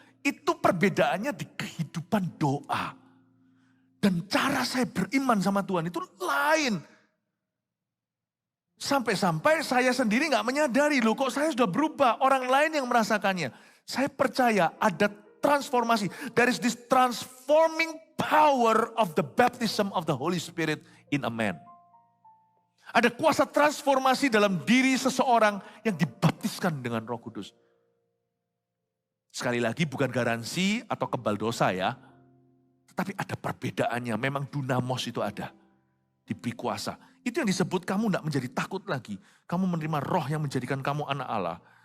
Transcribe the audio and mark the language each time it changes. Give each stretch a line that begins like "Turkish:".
Indonesian: Itu perbedaannya di kehidupan doa. Dan cara saya beriman sama Tuhan itu lain. Sampai-sampai saya sendiri gak menyadari, loh kok saya sudah berubah. Orang lain yang merasakannya. Saya percaya ada transformasi.
English: There is this transforming power of the baptism of the Holy Spirit in a man.
Indonesian: Ada kuasa transformasi dalam diri seseorang yang dibaptiskan dengan Roh Kudus. Sekali lagi bukan garansi atau kebal dosa ya. Tetapi ada perbedaannya, memang dunamos itu ada. Diberi kuasa. Itu yang disebut kamu tidak menjadi takut lagi. Kamu menerima roh yang menjadikan kamu anak Allah.